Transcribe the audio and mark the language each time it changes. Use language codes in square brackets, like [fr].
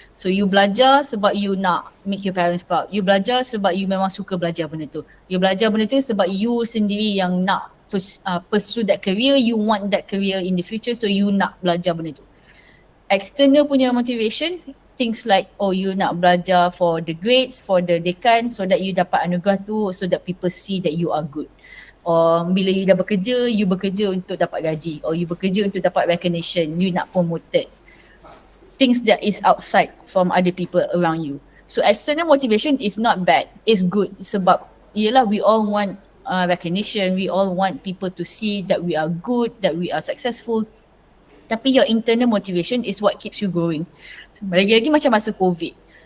[en] So you belajar sebab you nak make your parents proud, you belajar sebab you memang suka belajar benda tu, you belajar benda tu sebab you sendiri yang nak pursue that career, you want that career in the future, so you nak belajar benda tu. External punya motivation, things like you nak belajar for the grades, for the dekan, [ms] so that you dapat anugerah tu, [en] so that people see that you are good. [ms] Or bila you dah bekerja, you bekerja untuk dapat gaji, or you bekerja untuk dapat recognition, [en] you nak promoted. Things that is outside from other people around you. So external motivation is not bad, it's good, [ms] sebab yelah [en] we all want recognition, we all want people to see that we are good, that we are successful. Tapi your internal motivation is what keeps you going. [ms] Lagi-lagi macam masa COVID.